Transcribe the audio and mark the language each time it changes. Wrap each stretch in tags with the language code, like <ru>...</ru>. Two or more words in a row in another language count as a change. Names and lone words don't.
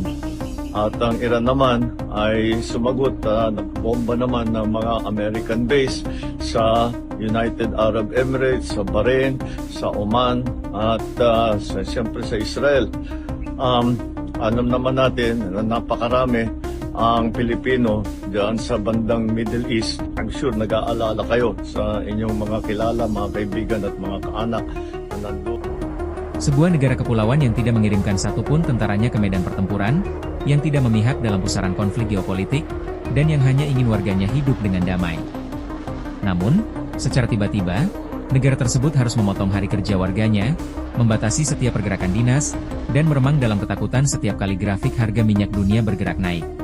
<tl>At ang Iran naman ay sumagot na nagbomba naman ng mga</tl> <en>American base</en> <tl>sa United Arab Emirates, sa Bahrain, sa Oman at siyempre sa Israel. Alam naman natin na napakarami ang Pilipino diyan sa bandang Middle East.</tl> <en>I'm sure</en> <tl>nag-aalala kayo sa inyong mga kilala, mga kaibigan at mga kaanak na nandun.</tl> <id>Sebuah negara kepulauan yang tidak mengirimkan satupun tentaranya ke medan pertempuran, yang tidak memihak dalam pusaran konflik geopolitik, dan yang hanya ingin warganya hidup dengan damai. Namun, secara tiba-tiba, negara tersebut harus memotong hari kerja warganya, membatasi setiap pergerakan dinas, dan meremang dalam ketakutan setiap kali grafik harga minyak dunia bergerak naik.</id>